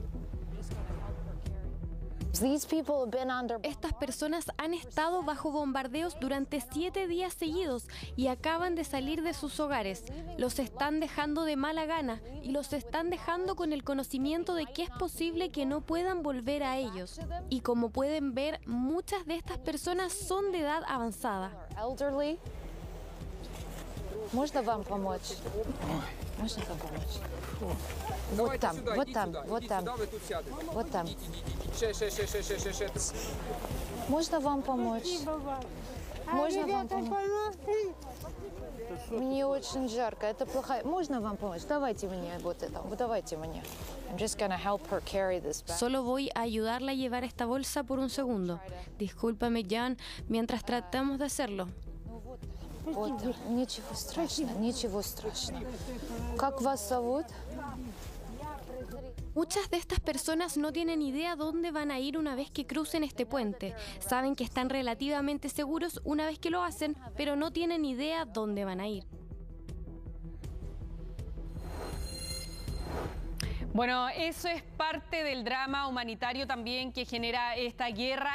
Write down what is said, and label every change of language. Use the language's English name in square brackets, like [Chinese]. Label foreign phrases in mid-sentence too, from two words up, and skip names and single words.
[Spanish] Estas personas han estado bajo bombardeos durante 7 días seguidos y acaban de salir de sus hogares. Los están dejando de mala gana y los están dejando con el conocimiento de que es posible que no puedan volver a ellos. Y como pueden ver, muchas de estas personas son de edad avanzada. [Russian] Можно вам помочь? Можно вам помочь? Вот там, вот там, вот там, вот там. Можно вам помочь? Можно вам помочь? Мне очень жарко, это плохая. Можно вам помочь? Давайте мне вот это, вот давайте мне. [English] I'm just gonna help her carry this back. [Spanish] Solo voy a ayudarla a llevar esta bolsa por un segundo. Discúlpame, Jan, mientras tratamos de hacerlo. [Russian] Вот, ничего страшного, ничего страшного. Как вас зовут? [Spanish] Muchas de estas personas no tienen idea dónde van a ir una vez que crucen este puente. Saben que están relativamente seguros una vez que lo hacen, pero no tienen idea dónde van a ir. Bueno, eso es parte del drama humanitario también que genera esta guerra.